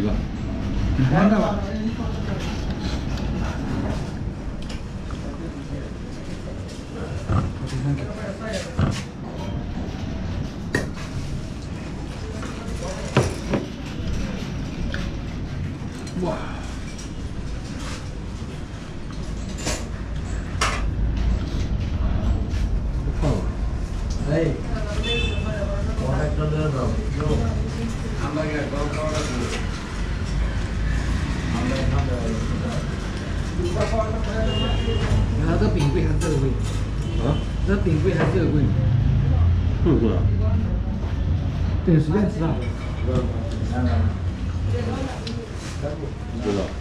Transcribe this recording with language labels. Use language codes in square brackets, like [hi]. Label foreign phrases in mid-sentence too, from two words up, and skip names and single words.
[ko] 뭔가 봐. 와. [bn] এই অনেক টাকা দাও আমরা কি কল করা দিই আমরা এখানে [zh] 然后这饼贵还是这个贵？啊？这饼贵还是这个贵？是不是？对，随便吃啊。知道。